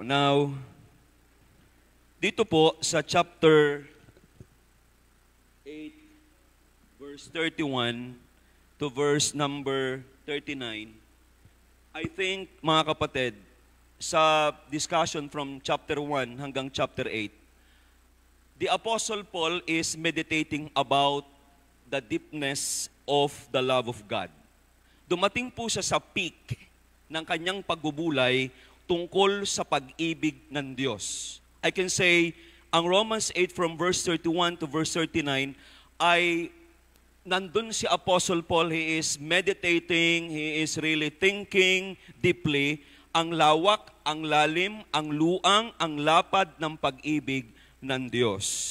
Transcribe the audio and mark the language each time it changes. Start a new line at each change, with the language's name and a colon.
English: Now,
Filipino: dito po sa
English: chapter 8, verse 31, to verse number 39, I think,
Filipino: mga kapatid,
English: sa discussion from chapter 1
Filipino: hanggang
English: chapter 8, the Apostle Paul is meditating about the deepness of the love of God.
Filipino: Dumating po siya sa peak ng kanyang pagbubulay tungkol sa pag-ibig ng Diyos.
English: I can say, ang Romans 8 from verse 31 to verse 39
Filipino: ay nandun si
English: Apostle Paul, he is meditating, he is really thinking deeply
Filipino: ang lawak ang lalim, ang luang, ang lapad ng pag-ibig ng Diyos.